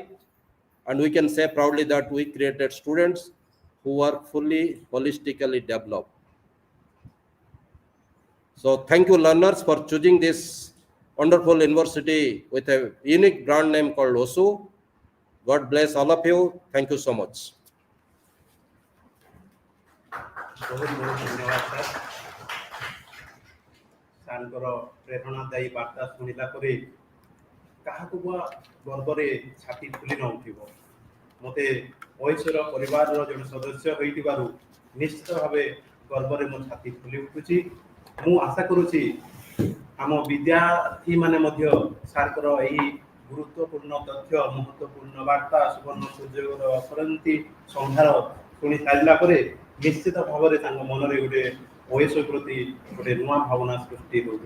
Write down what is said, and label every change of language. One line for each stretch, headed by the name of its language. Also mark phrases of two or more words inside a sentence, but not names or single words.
English: And we can say proudly that we created students who are fully holistically developed. So thank you, learners, for choosing this wonderful university with a unique brand name called OSOU. God bless all of you. Thank you so much.
Hindi: बहुत बहुत धन्यवाद
Odia: सर सारଙ୍କର ପ୍ରେରଣାଦାୟୀ ବାର୍ତ୍ତା ଶୁଣିଲା ପରେ କାହାକୁ ବା ଗର୍ବରେ ଛାତି ଫୁଲି ନ ଉଠିବ। ମୋତେ ଓଏସ୍ୟୁର ପରିବାରର ଜଣେ ସଦସ୍ୟ ହୋଇଥିବାରୁ ନିଶ୍ଚିତ ଭାବେ ଗର୍ବରେ ମୋ ଛାତି ଫୁଲି ଉଠୁଛି। ମୁଁ ଆଶା କରୁଛି ଆମ ବିଦ୍ୟାର୍ଥୀମାନେ ମଧ୍ୟ ସାରଙ୍କର ଏହି ଗୁରୁତ୍ୱପୂର୍ଣ୍ଣ ତଥ୍ୟ ମହତ୍ୱପୂର୍ଣ୍ଣ ବାର୍ତ୍ତା ସୁବର୍ଣ୍ଣ ସୁଯୋଗର ଅଫରନ୍ତି ସମ୍ଭାର ଶୁଣି ସାରିଲା ପରେ ନିଶ୍ଚିତ ଭାବରେ ତାଙ୍କ ମନରେ ଗୋଟେ ଓଏସ୍ୟୁ ପ୍ରତି ଗୋଟେ ନୂଆ ଭାବନା ସୃଷ୍ଟି ହେଉଥିବ।